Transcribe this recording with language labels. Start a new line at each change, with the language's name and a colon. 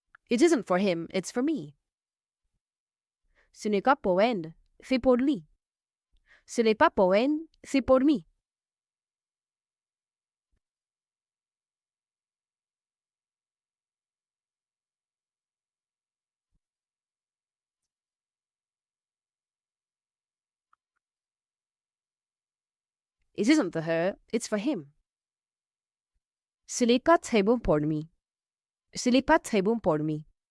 English: It isn't for him, it's for me.
French: Ce n'est pas pour elle, c'est pour lui. Ce n'est pas pour elle, c'est pour lui.
English: It isn't for her, it's for him.
French: Ce n'est pas très bon pour lui. Ce n'est pas très bon pour lui.